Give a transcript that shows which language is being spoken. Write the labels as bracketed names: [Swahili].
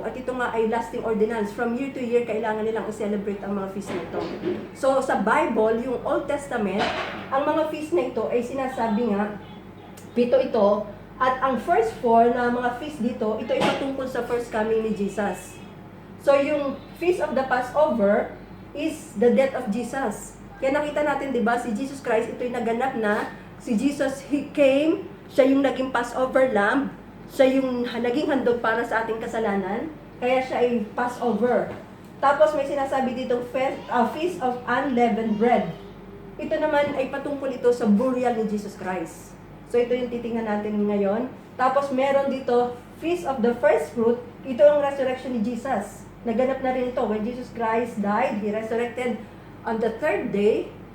[Filipino] At ito nga ay lasting ordinance. [English] From year to year, [Filipino] kailangan nilang i-celebrate ang mga feast na ito. So, sa Bible, yung Old Testament, ang mga feast na ito ay sinasabi nga, 7 ito, at ang first 4 na mga feast dito, ito ay patungkol sa first coming ni Jesus. [English] So, yung Feast of the Passover is the death of Jesus. [Filipino] Kaya nakita natin, di ba, si Jesus Christ, ito ay naganap na, si Jesus, [English] He came, [Filipino] siya yung naging Passover lamb, siya yung naging handog para sa ating kasalanan, kaya siya ay Passover. Tapos may sinasabi dito, Feast of Unleavened Bread. Ito naman ay patungkol ito sa burial ni Jesus Christ. So ito yung titingnan natin ngayon. Tapos meron dito, Feast of the First Fruit. Ito ang resurrection ni Jesus. Naganap na rin ito. [English] When Jesus Christ died, He resurrected on the 3rd day.